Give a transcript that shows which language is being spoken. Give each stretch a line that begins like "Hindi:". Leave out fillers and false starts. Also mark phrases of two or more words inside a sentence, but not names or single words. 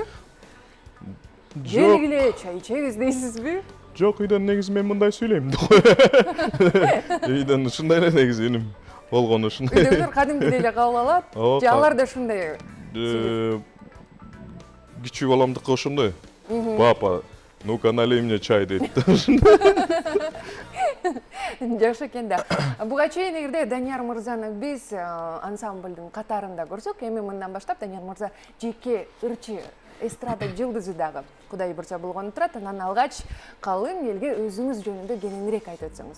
Kyrgyz: Келгиле чай ичебиз дейсизби? Жок, үйдөн негизи мен мындай сүйлөйм. Үйдөн ушундай эле негизи үнүм болгону ушундай. Үйдөгүлөр кадимкидей эле кабыл алат. Же алар да ушундай? Кичүү баламдыкы ошондой.
Russian: Папа, ну-ка налей мне чай дейт.
Kyrgyz: Жакшы экен да. Буга чейин эгерде Данияр мырзаны биз ансамблдын катарында көрсөк, эми мындан баштап Данияр мырза жеке ырчы эстрада жылдызы дагы Кудай буйрса болгон турат. Анан алгач калың элге өзүңүз жөнүндө кененирээк айтып өтсөңүз.